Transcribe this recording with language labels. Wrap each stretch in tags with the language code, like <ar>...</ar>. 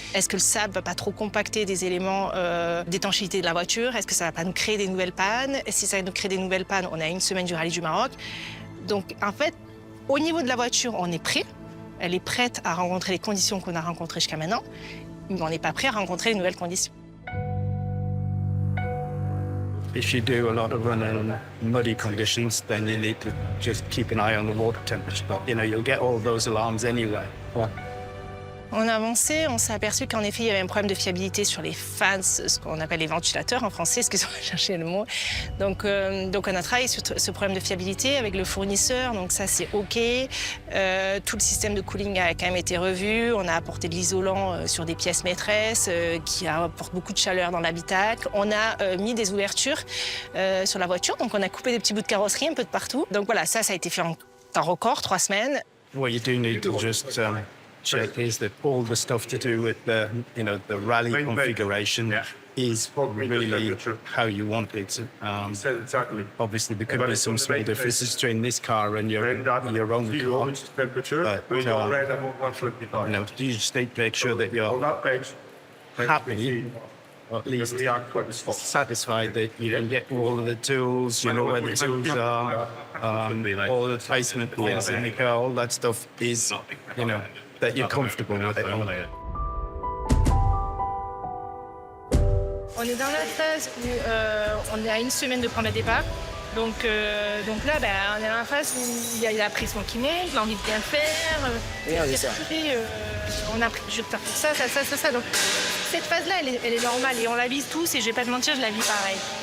<fr>Est-ce que le sable va pas trop compacter des éléments d'étanchéité de la voiture? Est-ce que ça va pas nous créer des nouvelles pannes? Et si ça nous crée des nouvelles pannes, on a une semaine du rallye du Maroc. Donc, en fait, au niveau de la voiture, on est prêt. Elle est prête à rencontrer les conditions qu'on a rencontrées jusqu'à maintenant, mais on n'est pas prêt à rencontrer les nouvelles conditions.</fr> <en>If you do a lot of running in muddy conditions, then you need to just keep an eye on the water temperature. You know, you'll get all those alarms anyway.</en> <fr>On a avancé, on s'est aperçu qu'en effet, il y avait un problème de fiabilité sur les fans, ce qu'on appelle les ventilateurs en français, excusez-moi, je cherchais le mot. Donc on a travaillé sur ce problème de fiabilité avec le fournisseur, donc ça c'est OK. Tout le système de cooling a quand même été revu. On a apporté de l'isolant sur des pièces maîtresses qui apportent beaucoup de chaleur dans l'habitacle. On a mis des ouvertures sur la voiture, donc on a coupé des petits bouts de carrosserie un peu de partout. Donc voilà, ça a été fait en temps record, 3 semaines.</fr> <en>What you do need to just check is that all the stuff to do with the, you know, the rally configuration is really how you want it. Obviously, there could be some small differences between this car and your own car. But, you know, you just need to make sure that you're happy, or at least satisfied that you can get all of the tools, you know where the tools are, all the placement points in the car, all that stuff is, you know, that you're comfortable with it.</en> <fr>On est dans la phase où on est à une semaine de prendre le départ. Donc là, on est dans la phase où il y a la pression qui monte, l'envie de bien faire. On a pris du jeu de faire ça. Donc cette phase-là, elle est normale et on la vise tous et je vais pas te mentir, je la vis pareil.</fr>